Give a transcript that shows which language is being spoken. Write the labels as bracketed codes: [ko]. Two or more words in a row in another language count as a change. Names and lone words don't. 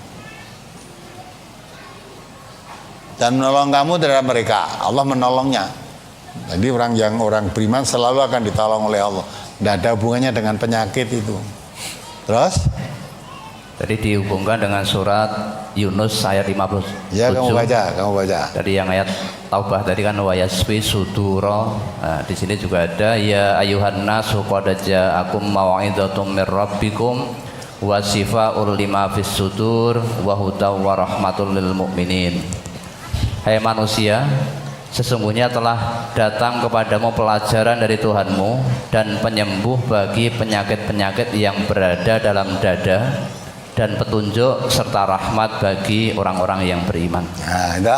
[id] Dan menolong kamu terhadap mereka, Allah menolongnya. Jadi orang beriman selalu akan ditolong oleh Allah. Tidak ada hubungannya dengan penyakit itu. Terus? Tadi dihubungkan dengan surat Yunus ayat 57. Ya, kamu baca. Tadi yang ayat Taubah tadi kan [ar] ويشف صدور. [id] Nah, di sini juga ada [ar] يا أيها الناس قد جاءتكم موعظة من ربكم وشفاء لما في الصدور وهدى ورحمة للمؤمنين. [id] Hai manusia, sesungguhnya telah datang kepadamu pelajaran dari Tuhanmu dan penyembuh bagi penyakit-penyakit yang berada dalam dada, dan petunjuk serta rahmat bagi orang-orang yang beriman. Nah, itu.